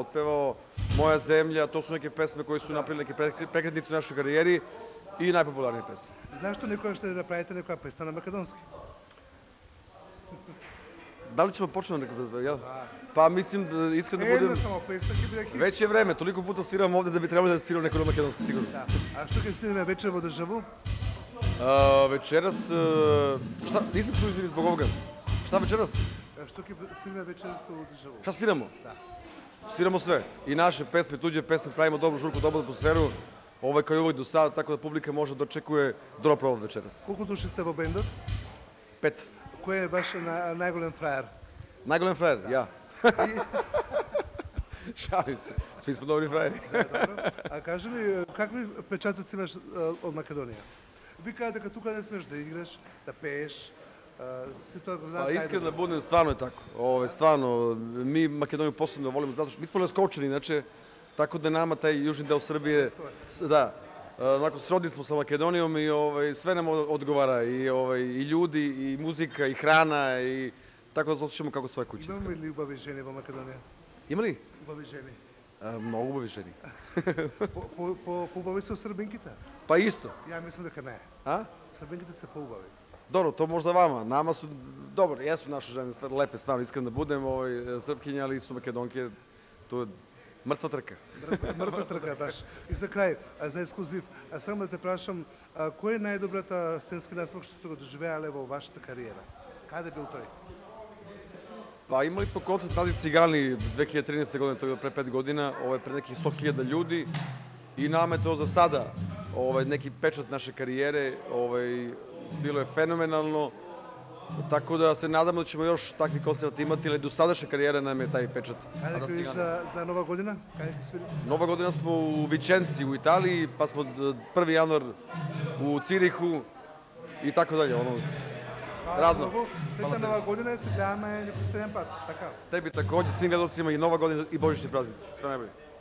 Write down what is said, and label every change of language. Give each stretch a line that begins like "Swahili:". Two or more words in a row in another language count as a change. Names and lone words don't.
Serbian: otpevao, Moja zemlja, to su neke pesme koje su napravili neke prekretnice u našoj karijeri i najpopularnije pesme.
Macedonian: Зашто некоја ще направите некоја песна на македонски?
Serbian: Da li ćemo početi nekako da... Pa mislim da iskreno da budem...
Macedonian: Една само песна ќе биде хит.
Serbian: Već je vreme, toliko puta sviram ovde da bi trebalo da sviram neko na makedonski, sigurno.
Macedonian: Да. А што ќе стигнеме вечер во Дежаву?
Serbian: Večeras... Šta? Nisam tu izvini zbog ovoga. Šta večeras?
Macedonian: Што ќе стигнеме вечерас во Дежаву?
Serbian: Šta sviramo?
Macedonian: Да.
Serbian: Sviramo sve. I naše pesme, tuđe pesme, pravimo dobru žurku, dobru atmosferu. Ovo je kao i uvijek do sada, tako da publika može da očekuje dobro provod večeras.
Macedonian: Колку души сте во бендот? 5. Кој е ваш најголем фраер? Najgolem frajer, ja.
Serbian: Šalim se, svi smo dobri frajeri.
Macedonian: А кажи ми, какви впечатоци имаш од Македонија? Ви кажа дека тука не смеш да играш, да пееш, си тоа го знаат.
Serbian: Pa iskreno da budem, stvarno je tako. Stvarno, mi Makedoniju posebno volimo, zato što mi smo Leskovčani, inače, tako da nama taj južni deo Srbije, da, onako srodni smo sa Makedonijom i sve nam odgovara, i ljudi, i muzika, i hrana, i tako da se osjećamo kako svoje kuće.
Macedonian: Имаме ли убави жени во Македонија?
Serbian: Ima li?
Macedonian: Убави жени. Mnogo ubavi ženi. Поубави се од србинките?
Serbian: Pa isto.
Macedonian: Ја мислам дека не. A? Србинките се поубави.
Serbian: Dobro, to možda vama. Nama su, dobro, jesu naše žene sve lepe, stvarno, iskreno da budem, srpkinje, ali su Makedonke, to je mrtva trka.
Macedonian: Мртва трка, баш. И за крај, за ексклузив, само да те прашам, кој е најдобрата сценски настап што сте го доживеале во вашата кариера? Каде бил тој?
Serbian: Pa imali smo koncert Nadi Cigani 2013. godine, to je pre 5 godina, pred nekih 100.000 ljudi i nama je to za sada neki pečat naše karijere, bilo je fenomenalno, tako da se nadamo da ćemo još takvi koncerta imati, ali do sadašnje karijere nam je taj pečat.
Macedonian: Каде ќе идеш за Нова година? Каде ќе свирите?
Serbian: Nova godina smo u Vičenci u Italiji, pa smo 1. januar u Cirihu i tako dalje, radno.
Macedonian: Сета Нова година и се гледаме некој следен пат, така?
Serbian: Tebi takođe, svim gledalcima i Nova godina i božićni praznici. Sve najbolje.